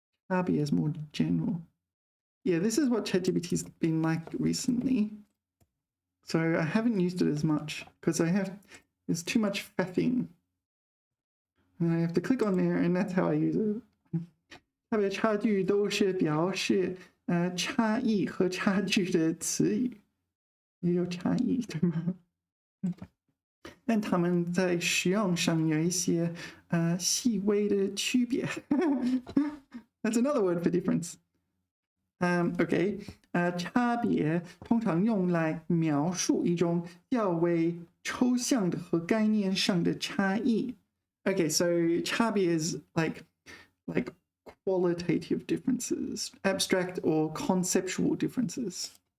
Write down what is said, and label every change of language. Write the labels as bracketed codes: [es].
[en] 差别 is more general. Yeah, this is what ChatGPT's been like recently. So I haven't used it as much because there's too much faffing. And I have to click on there, and that's how I use it. [zh] 差别差距都是表示差异和差距的词语，也有差异，对吗？但它们在使用上有一些细微的区别。 [en] That's another word for difference. [zh] OK， 差别通常用来描述一种较为抽象的和概念上的差异。 [en] Okay, so 差别 is like qualitative differences, abstract or conceptual differences.